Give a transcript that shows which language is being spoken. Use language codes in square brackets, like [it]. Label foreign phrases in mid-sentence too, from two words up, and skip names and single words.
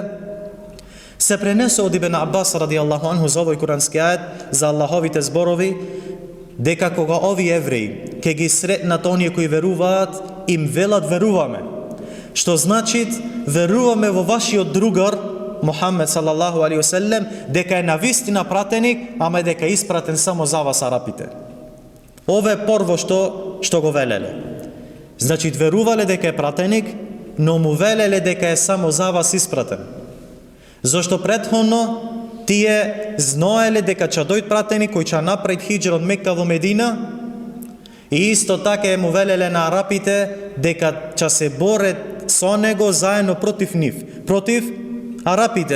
[mk] Се пренесе од Ибн Аббас [ar] رضي الله عنه [mk] за овој курански ајет за Аллаховите зборови, дека кога овие евреи ќе ги сретнат оние кои веруваат, им велат веруваме. Што значи веруваме во вашиот другар Мухаммед [ar] صلى الله عليه وسلم, [mk] дека е навистина пратеник, ама дека е испратен само за вас арапите. Ова е прво што го велеле. Значи верувале дека е пратеник, но му велеле дека е само за вас испратен. Зошто претходно тие знаеле дека ќе дојде пратеник кој ќе направи хиџра од Мека во Медина, и исто така му велеле на арапите дека ќе се борат со него заедно против нив, против арапите.